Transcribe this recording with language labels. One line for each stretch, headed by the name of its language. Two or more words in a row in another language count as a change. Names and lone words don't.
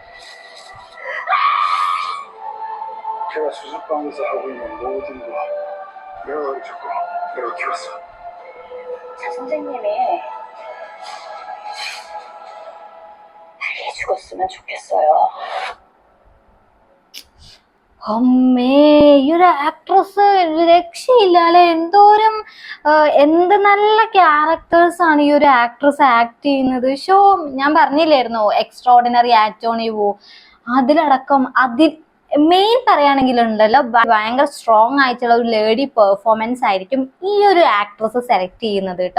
Korean: 제가 수술방에서 하고 있는 모든 거 내가 가르쳤고 내가 키웠어. 제 선생님이 죽었으면 좋겠어요.
Malayalam: അമ്മേ, ഈ ഒരു ആക്ട്രസ് രക്ഷയില്ല അല്ലെ. എന്തോരം എന്ത് നല്ല ക്യാരക്ടേഴ്സ് ആണ് ഈ ഒരു
English: actress act
Malayalam: ചെയ്യുന്നത്. ഷോ ഞാൻ പറഞ്ഞില്ലായിരുന്നോ എക്സ്ട്രോർഡിനറി ആന്റോണി വു, അതിലടക്കം മെയിൻ പറയുകയാണെങ്കിലുണ്ടല്ലോ ഭയങ്കര സ്ട്രോങ് ആയിട്ടുള്ള ഒരു
English: lady performance
Malayalam: ആയിരിക്കും ഈ ഒരു
English: actress select
Malayalam: ചെയ്യുന്നത് കേട്ടോ.